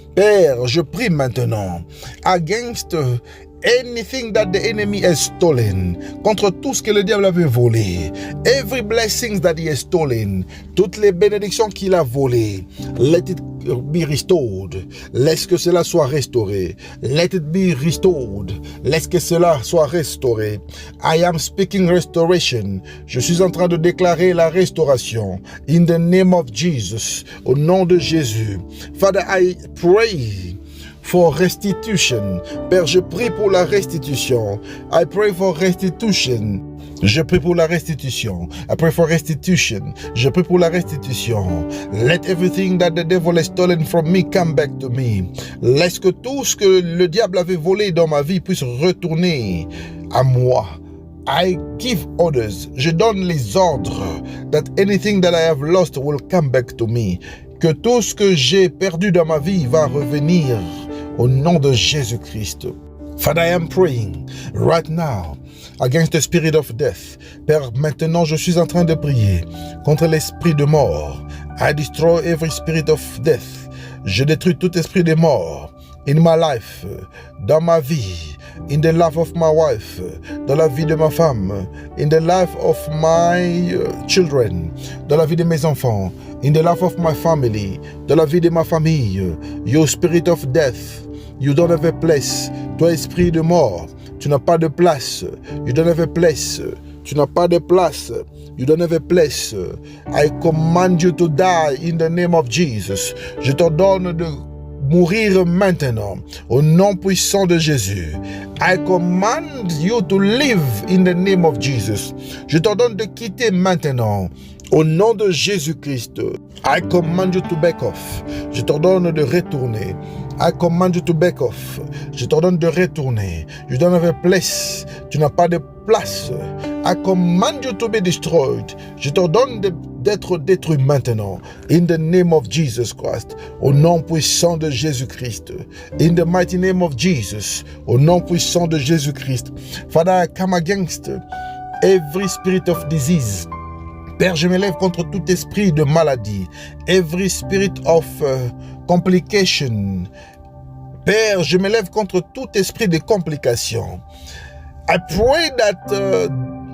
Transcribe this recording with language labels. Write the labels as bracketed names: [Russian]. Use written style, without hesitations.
[French] Père, je prie maintenant [English] against anything that the enemy has stolen, [French] contre tout ce que le diable avait volé, [English] every blessings that he has stolen, [French] toutes les bénédictions qu'il a volées, [English] let it be restored. [French] Laisse que cela soit restauré. [English] Let it be restored. [French] Laisse que cela soit restauré. [English] I am speaking restoration. [French] Je suis en train de déclarer la restauration. [English] In the name of Jesus. [French] Au nom de Jésus. [English] Father, I pray for restitution. [French] Père, je prie pour la restitution. [English] I pray for restitution. [French] Je prie pour la restitution. [English] I pray for restitution. [French] Je prie pour la restitution. [English] Let everything that the devil has stolen from me come back to me. [French] Laisse que tout ce que le diable avait volé dans ma vie puisse retourner à moi. [English] I give orders. [French] Je donne les ordres [English] that anything that I have lost will come back to me. [French] Que tout ce que j'ai perdu dans ma vie va revenir au nom de Jésus-Christ. [English] Father, I am praying right now against the spirit of death. [French] Père, maintenant je suis en train de prier contre l'esprit de mort. [English] I destroy every spirit of death. [French] Je détruis tout esprit de mort [English] in my life, [French] dans ma vie, [English] in the life of my wife, [French] dans la vie de ma femme, [English] in the life of my children, [French] dans la vie de mes enfants, [English] in the life of my family, [French] dans la vie de ma famille. [English] You spirit of death, you don't have a place. [French] Toi esprit de mort, tu n'as pas de place. [English] You don't have a place. [French] Tu n'as pas de place. [English] You don't have a place. I command you to die in the name of Jesus. [French] Je t'ordonne de mourir maintenant au nom puissant de Jésus. [English] I command you to live in the name of Jesus. [French] Je t'ordonne de quitter maintenant au nom de Jésus-Christ. [English] I command you to back off. [French] Je t'ordonne de retourner. [English] I command you to back off. [French] Je t'ordonne de retourner. [English] You don't have a place. [French] Tu n'as pas de place. [English] I command you to be destroyed. [French] Je t'ordonne d'être détruit maintenant. [English] In the name of Jesus Christ. [French] Au nom puissant de Jésus-Christ. [English] In the mighty name of Jesus. [French] Au nom puissant de Jésus-Christ. [English] Father, I come against every spirit of disease. [French] Père, je m'élève contre tout esprit de maladie. [English] Every spirit of complication. [French] Père, je m'élève contre tout esprit de complication. [English] I pray that